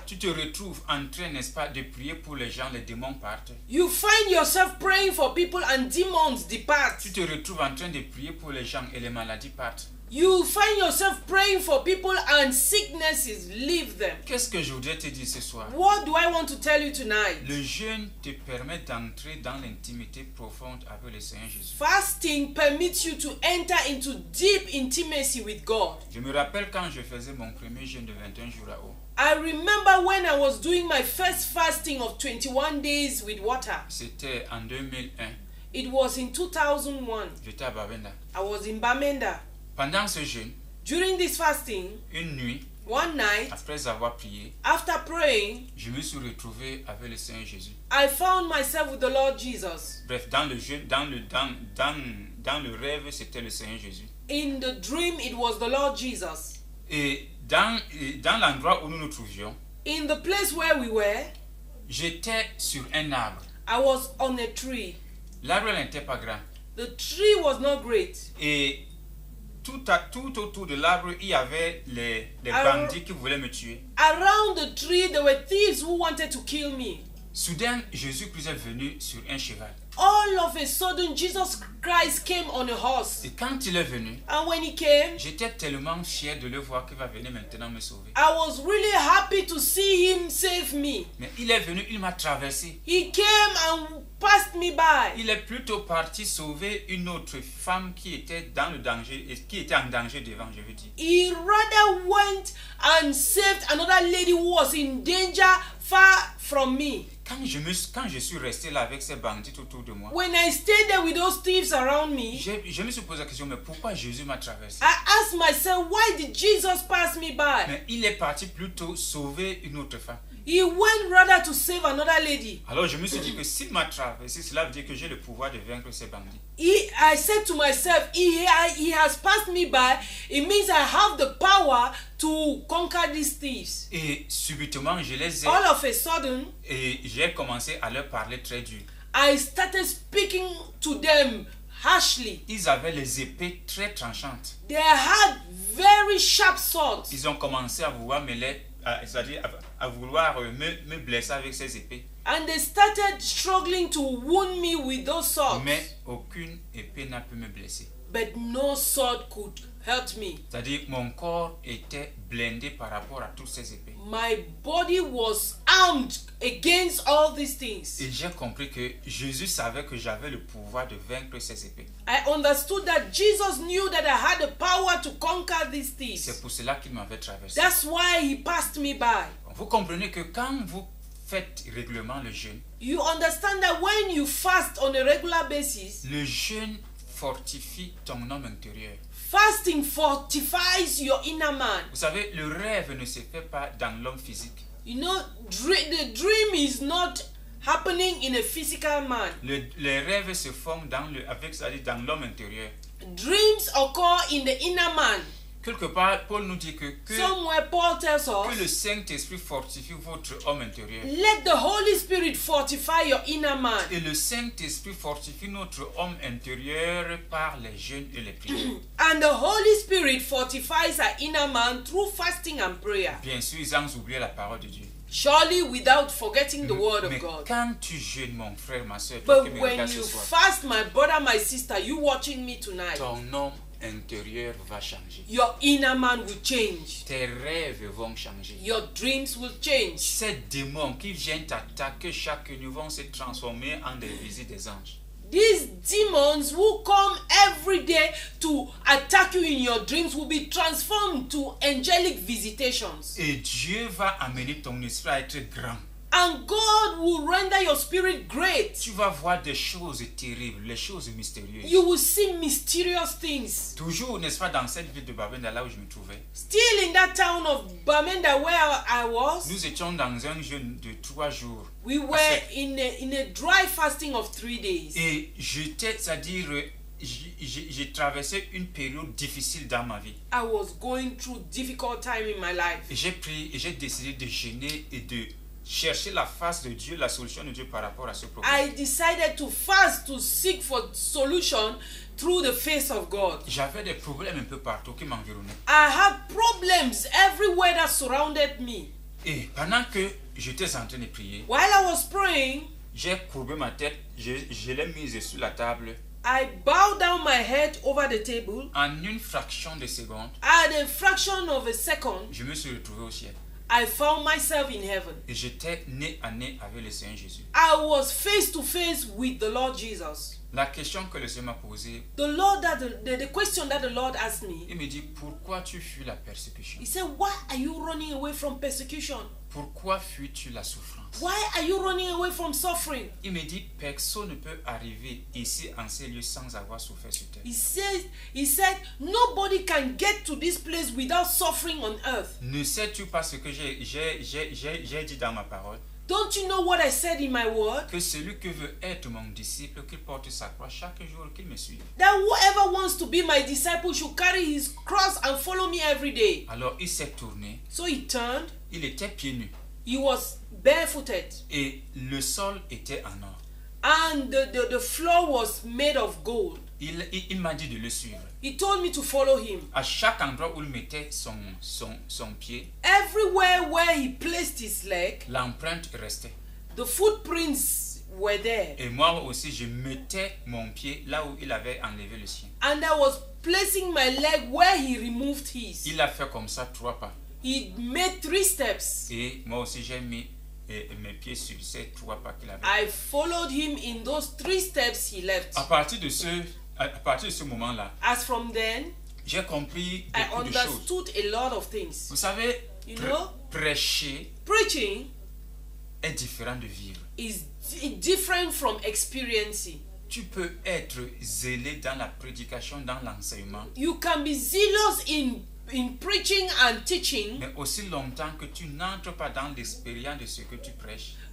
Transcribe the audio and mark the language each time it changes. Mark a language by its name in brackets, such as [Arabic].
[French] Tu te retrouves en train, n'est-ce pas, de prier pour les gens, les démons partent. [English] You find yourself praying for people and demons depart. [French] Tu te retrouves en train de prier pour les gens et les maladies partent. [English] You find yourself praying for people and sicknesses leave them. [French] Qu'est-ce que je voudrais te dire ce soir? [English] What do I want to tell you tonight? [French] Le jeûne te permet d'entrer dans l'intimité profonde avec le Seigneur Jésus. [English] Fasting permits you to enter into deep intimacy with God. [French] Je me rappelle quand je faisais mon premier jeûne de 21 jours à eau. [English] I remember when I was doing my first fasting of 21 days with water. [French] C'était en 2001. [English] It was in 2001. [French] J'étais à Bamenda. [English] I was in Bamenda. [French] Pendant ce jeûne, [English] During this fasting, [French] une nuit, [English] one night, [French] après avoir prié, [English] after praying, [French] je me suis retrouvé avec le Seigneur Jésus. [English] I found myself with the Lord Jesus. [French] Bref, dans le jeûne, dans le rêve, c'était le Seigneur Jésus. [English] In the dream, it was the Lord Jesus. [French] Et dans l'endroit où nous nous trouvions, [English] In the place where we were, [French] j'étais sur un arbre. [English] I was on a tree. [French] L'arbre n'était pas grand. [English] The tree was not great. [French] Et tout autour de l'arbre, il y avait les bandits qui voulaient me tuer. [English] Around the tree, there were thieves who wanted to kill me. [French] Soudain, Jésus-Christ est venu sur un cheval. [English] All of a sudden, Jesus Christ came on a horse. [French] Et quand il est venu, [English] And when he came, [French] j'étais tellement fier de le voir qu'il va venir maintenant me sauver. [English] I was really happy to see him save me. [French] Mais il est venu, il m'a traversé. [English] He came and passed me by. [French] Il est plutôt parti sauver une autre femme qui était dans le danger, qui était en danger devant, je veux dire. [English] He rather went and saved another lady who was in danger far from me. [French] Quand je suis resté là avec ces bandits autour de moi, [English] When I stayed there with those thieves around me, [French] je me suis posé la question, mais pourquoi Jésus m'a traversé? [English] I asked myself, why did Jesus pass me by? [French] Mais il est parti plutôt sauver une autre femme. [English] He went rather to save another lady. [French] Alors je me suis dit que s'il m'a traversé, cela veut dire que j'ai le pouvoir de vaincre ces bandits. [English] I said to myself, he has passed me by. It means I have the power to conquer these thieves. [French] Et subitement, je les ai... [English] All of a sudden, [French] Et j'ai commencé à leur parler très dur. [English] I started speaking to them harshly. [French] Ils avaient les épées très tranchantes. [English] They had very sharp swords. [French] Ils ont commencé à vouloir c'est-à-dire à vouloir me blesser avec ces épées. [English] And they started struggling to wound me with those swords. [French] Mais aucune épée n'a pu me blesser. [English] But no sword could hurt me. [French] C'est-à-dire mon corps était blindé par rapport à toutes ces épées. [English] My body was armed against all these things. [French] Et j'ai compris que Jésus savait que j'avais le pouvoir de vaincre ces épées. [English] I understood that Jesus knew that I had the power to conquer these thieves. [French] C'est pour cela qu'il m'avait traversé. [English] That's why he passed me by. [French] Vous comprenez que quand vous faites régulièrement le jeûne, [English] you understand that when you fast on a regular basis, [French] le jeûne fortifie ton homme intérieur. [English] fasting fortifies your inner man. [French] Vous savez, le rêve ne se fait pas dans l'homme physique. [English] You know, the dream is not happening in a physical man. [French] Les rêves se font c'est-à-dire dans l'homme intérieur. [English] Dreams occur in the inner man. [French] Quelque part, Paul nous dit que [English] Somewhere Paul tells [French] le [English] us, [French] Saint-Esprit fortifie votre homme intérieur. [English] let the Holy Spirit fortify your inner man. [French] Et le Saint-Esprit fortifie notre homme intérieur par les jeûnes et les prières. [English] And the Holy Spirit fortifies our inner man through fasting and prayer. [French] Bien sûr, ils ont oublié la parole de Dieu. [English] Surely without forgetting the word of [French] Mais [English] God. [French] quand tu jeûnes, mon frère, ma soeur, toi qui [English] But [French] me [English] when [French] regardes [English] you [French] ce soir, [English] fast, my brother, my sister, you watching me tonight, [French] ton homme intérieur va changer. [English] your inner man will change. [French] Tes rêves vont changer. [English] Your dreams will change. [French] Ces démons qui viennent t'attaquer chaque nuit vont se transformer en des visites des anges. [English] These demons who come every day to attack you in your dreams will be transformed to angelic visitations. [French] Et Dieu va amener ton esprit à être grand. [English] And God will render your spirit great. [French] Tu vas voir des choses terribles, les choses mystérieuses. [English] You will see mysterious things. [French] Toujours, n'est-ce pas, dans cette ville de Babenda, là où je me trouvais, [English] Still in that town of Bamenda where I was, [French] nous étions dans un jeûne de 3 jours. [English] we were in a dry fasting of 3 days. [French] Et j'étais, c'est-à-dire, j'ai traversé une période difficile dans ma vie. [English] I was going through difficult time in my life. [French] Et j'ai décidé de jeûner et de chercher la face de Dieu, la solution de Dieu par rapport à ce problème. [English] I decided to fast to seek for solution through the face of God. [French] J'avais des problèmes un peu partout qui m'environnaient. [English] I had problems everywhere that surrounded me. [French] Et pendant que j'étais en train de prier, [English] While I was praying, [French] j'ai courbé ma tête, je l'ai mise sur la table. [English] I bowed down my head over the table. [French] En une fraction de seconde, [English] At a fraction of a second, [French] je me suis retrouvé au ciel. [English] I found myself in heaven. [French] Et j'étais nez à nez avec le Seigneur Jésus. [English] I was face to face with the Lord Jesus. [French] La question que le Seigneur m'a posée, [English] The question that the Lord asked me, [French] il me dit, pourquoi tu fuis la persécution? [English] he said, why are you running away from persecution? [French] Pourquoi fuis-tu la souffrance? [English] Why are you running away from suffering? [French] Il me dit, personne ne peut arriver ici en ces lieux sans avoir souffert sur terre. [English] He said, nobody can get to this place without suffering on earth. [French] Ne sais-tu pas ce que j'ai dit dans ma parole? [English] Don't you know what I said in my word? [French] Que celui qui veut être mon disciple, qu'il porte sa croix chaque jour, qu'il me suive. [English] That whoever wants to be my disciple should carry his cross and follow me every day. [French] Alors il s'est tourné, [English] So he turned, [French] il était pieds nus [English] he was barefooted, [French] et le sol était en or. [English] and the floor was made of gold. [French] Il m'a dit de le suivre. [English] He told me to follow him. [French] À chaque endroit où il mettait son pied, [English] Everywhere where he placed his leg, [French] l'empreinte restait. [English] the footprints were there. [French] Et moi aussi, je mettais mon pied là où il avait enlevé le sien. [English] And I was placing my leg where he removed his. [French] Il a fait comme ça 3 pas. [English] He made 3 steps. [French] Et moi aussi, j'ai mis mes pieds sur ces 3 pas qu'il avait. [English] I followed him in those 3 steps he left. [French] À partir de ce moment-là, [English] As from then, [French] j'ai compris [English] I [French] beaucoup de choses. [English] understood a lot of things. [French] Vous savez, [English] You know? [French] prêcher [English] Preaching [French] est différent de vivre. [English] is different from experiencing. [French] Tu peux être zélé dans la prédication, dans l'enseignement, [English] You can be zealous in preaching and teaching, [French] mais aussi longtemps que tu n'entres pas dans l'expérience de ce que tu prêches,